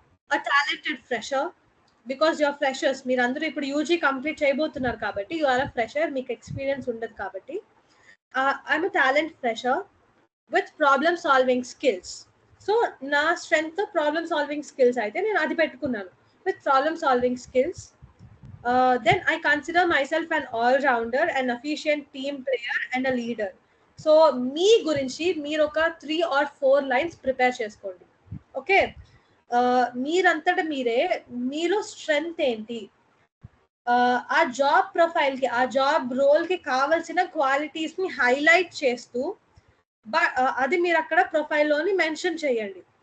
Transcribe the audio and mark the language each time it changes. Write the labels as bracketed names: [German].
[English] a talented fresher, because your freshers, [Telugu] మీరు అందరూ ఇప్పుడు యూజీ కంప్లీట్ చేయబోతున్నారు కాబట్టి [English] you are a fresher, [Telugu] మీకు ఎక్స్పీరియన్స్ ఉండదు కాబట్టి [English] I'm a talent fresher with problem solving skills. [Telugu] So నా స్ట్రెంగ్త్ ప్రాబ్లమ్ సాల్వింగ్ స్కిల్స్ అయితే నేను అది పెట్టుకున్నాను, [English] With problem solving skills. Then I consider myself an all-rounder, an efficient team player and a leader. [Telugu] So మీ గురించి మీరు ఒక 3 or 4 lines prepare చేసుకోండి. Okay, మీరంతట మీరే మీలో స్ట్రెంగ్త్ ఏంటి, ఆ జాబ్ ప్రొఫైల్ కి ఆ జాబ్ రోల్ కి కావాల్సిన క్వాలిటీస్ ని హైలైట్ చేస్తూ అది మీరు అక్కడ ప్రొఫైల్లోని మెన్షన్ చేయండి.